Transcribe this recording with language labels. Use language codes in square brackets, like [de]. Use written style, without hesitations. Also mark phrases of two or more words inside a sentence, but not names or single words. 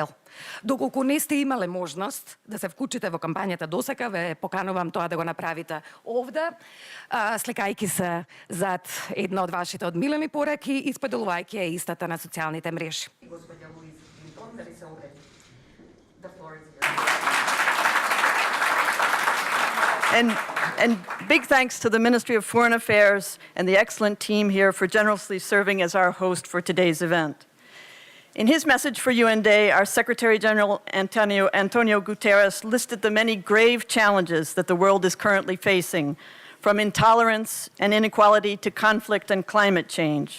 [mk] Доколку не сте имале можност да се вклучите во кампањата досека, ве поканувам тоа да го направите овде, слекајќи се зад една од вашите одмилени пораки и споделувајќи ја истата на социјалните мрежи. Господја Луиз Клинтон, дали се обреди? [en] The floor is yours. And big thanks to the Ministry of Foreign Affairs and the excellent team here for generously serving as our host for today's event. In his message for UN Day, our Secretary General Antonio Guterres listed the many grave challenges that the world is currently facing, from intolerance and inequality to conflict and climate change.